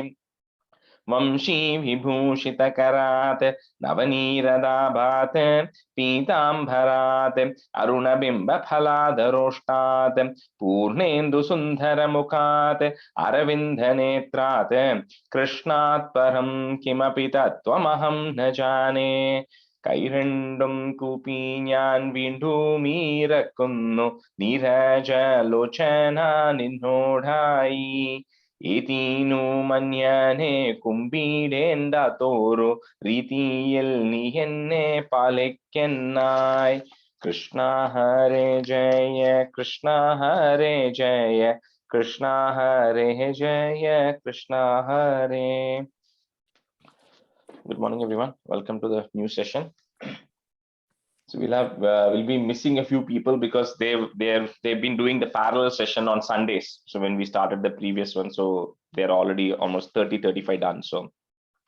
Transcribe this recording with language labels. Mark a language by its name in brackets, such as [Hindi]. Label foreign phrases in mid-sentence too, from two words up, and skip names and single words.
[Sanskrit] वंशी विभूषितकरात् नवनीरदाभात् पीताम्बरात् अरुणबिम्बफलाधरोष्टात् पूर्णेन्दुसुन्दरमुखात् अरविन्दनेत्रात् कृष्णात् परं किमपि तत्त्वमहं न जाने। [Malayalam] കൈരണ്ടും കൂപ്പി ഞാൻ വീണ്ടുമീരക്കുന്നു നീരജലോചന നിന്നോടായി. ഏതീനു മന്യനെ കുമ്പിടേണ്ടാത്തോരു രീതിയിൽ നീ എന്നെ പാലിക്കന്നായി. കൃഷ്ണ ഹരേ ജയ കൃഷ്ണ ഹരേ ജയ കൃഷ്ണ ഹരേ ജയ കൃഷ്ണ ഹരേ. [English] Good morning, everyone. Welcome to the new session. So we'll be missing a few people because they've been doing the parallel session on Sundays. So when we started the previous one, so they're already almost 30-35 done.